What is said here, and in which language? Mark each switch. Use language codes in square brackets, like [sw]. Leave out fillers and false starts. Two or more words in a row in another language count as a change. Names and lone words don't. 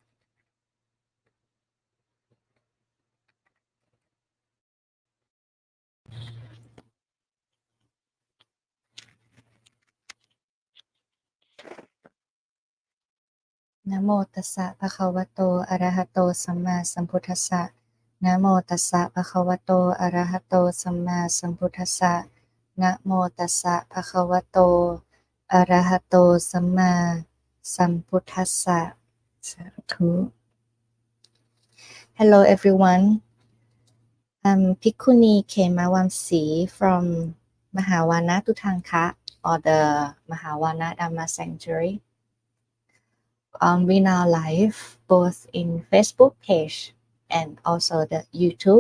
[pi] Namo tassa bhagavato arahato samma sambuddhassa. Namo tassa bhagavato arahato samma sambuddhassa. Namo tassa bhagavato arahato samma sambuddhassa. Sadhu. [en] Hello everyone. I'm Bhikkhuni Khemawamsi from Mahawana Tutanka or the Mahawana Dhamma Sanctuary. We now live both in Facebook page and also the YouTube.